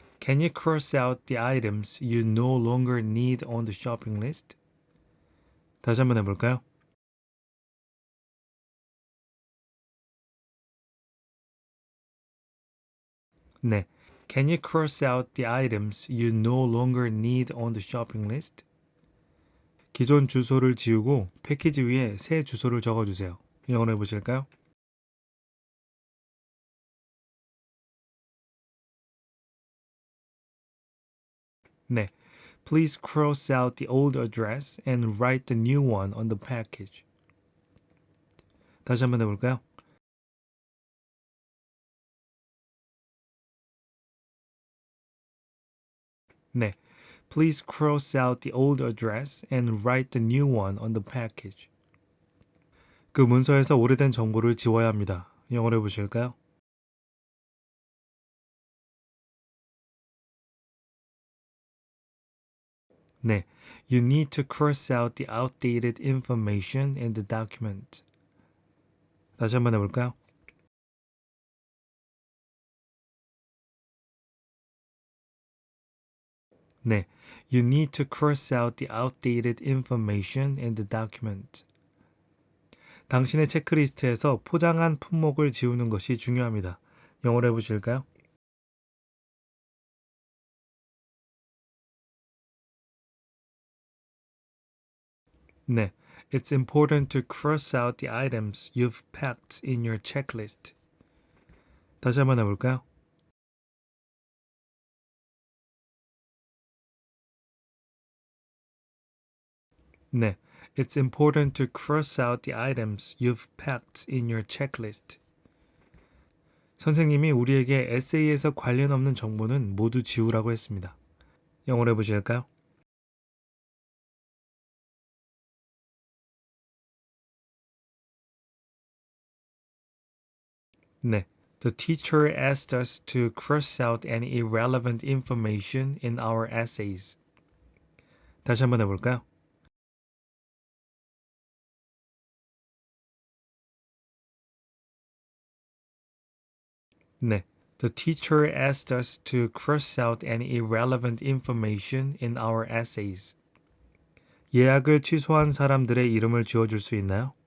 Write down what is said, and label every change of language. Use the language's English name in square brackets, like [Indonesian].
[English] Can you cross out the items you no longer need on the shopping list? [Korean] 다시 한번 해볼까요? 네. [English] Can you cross out the items you no longer need on the shopping list? [Korean] 기존 주소를 지우고 패키지 위에 새 주소를 적어주세요. 영어로 해보실까요? 네. [English] Please cross out the old address and write the new one on the package. [Korean] 다시 한번 해볼까요? 네. [English] Please cross out the old address and write the new one on the package. [Korean] 그 문서에서 오래된 정보를 지워야 합니다. 영어로 해보실까요? 네. [English] You need to cross out the outdated information in the document. [Korean] 다시 한번 해볼까요? 네. [English] You need to cross out the outdated information in the document. [Korean] 당신의 체크리스트에서 포장한 품목을 지우는 것이 중요합니다. 영어로 해보실까요? 네. [English] It's important to cross out the items you've packed in your checklist. [Korean] 다시 한번 해볼까요? 네. [English] It's important to cross out the items you've packed in your checklist. [Korean] 선생님이 우리에게 에세이에서 관련 없는 정보는 모두 지우라고 했습니다. 영어로 해보실까요? 네. [English] The teacher asked us to cross out any irrelevant information in our essays. [Korean] 다시 한번 해볼까요? 네. [English] The teacher asked us to cross out any irrelevant information in our essays. [Korean] 예약을 취소한 사람들의 이름을 지워줄 수 있나요?